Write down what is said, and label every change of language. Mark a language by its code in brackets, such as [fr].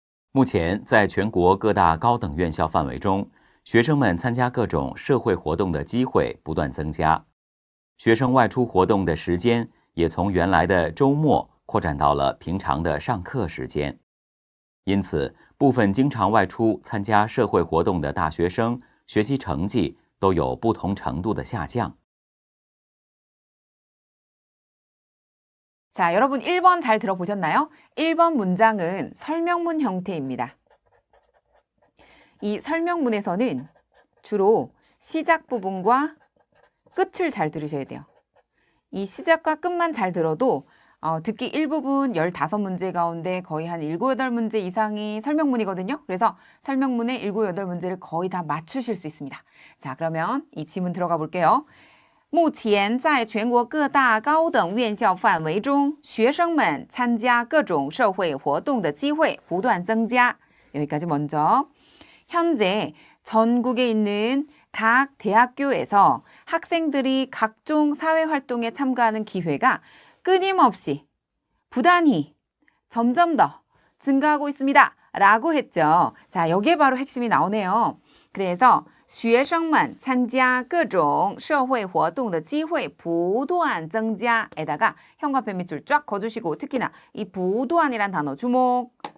[zh] 目前，在全国各大高等院校范围中，学生们参加各种社会活动的机会不断增加，学生外出活动的时间也从原来的周末扩展到了平常的上课时间。因此，部分经常外出参加社会活动的大学生学习成绩都有不同程度的下降。 [ko] 자, 여러분 1번 잘 들어보셨나요? 1번 문장은 설명문 형태입니다. 이 설명문에서는 주로 시작 부분과 끝을 잘 들으셔야 돼요. 이 시작과 끝만 잘 들어도 듣기 일부분 15문제 가운데 거의 한 7, 8문제 이상이 설명문이거든요. 그래서 설명문의 7, 8문제를 거의 다 맞추실 수 있습니다. 자, 그러면 이 지문 들어가 볼게요. [zh] 目前在全国各大高等院校范围中，学生们参加各种社会活动的机会不断增加。 [ko] 여기까지 먼저. 현재 전국에 있는 각 대학교에서 학생들이 각종 사회활동에 참가하는 기회가 끊임없이, 부단히, 점점 더 증가하고 있습니다. 라고 했죠. 자, 여기에 바로 핵심이 나오네요. 그래서 [zh] 学生们参加各种社会活动的机会不断增加 [ko] 에다가 현관펜 밑줄 쫙 거주시고 특히나 이 부도안이란 단어 주목.